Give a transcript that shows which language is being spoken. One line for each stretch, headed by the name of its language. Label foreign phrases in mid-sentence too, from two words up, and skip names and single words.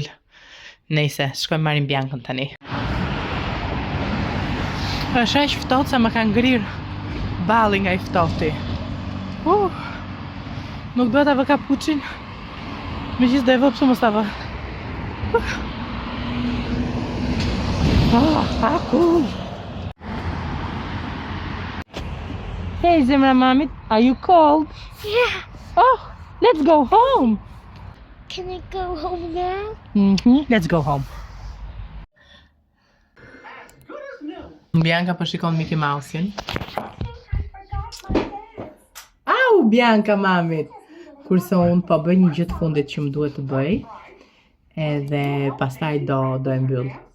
Albanian: Nejse, shkojmë marrim Biancën tani. Është aq ftohtë sa më ka ngrirë balli nga i ftohti. Nuk duhet ta vë kapuçin. Megjithëse do e vë pse mos ta vë. Cool. Hey, zemra mamit,
English: are you cold? Yeah. Oh, let's go home. Can I go home now? Let's go home.
Albanian: Bianca po shikon Mickey Mouse-in. Au, Bianca mamit. Kurse unë po bëj një gjë të fundit që më duhet të bëj. Edhe pastaj do e mbyll.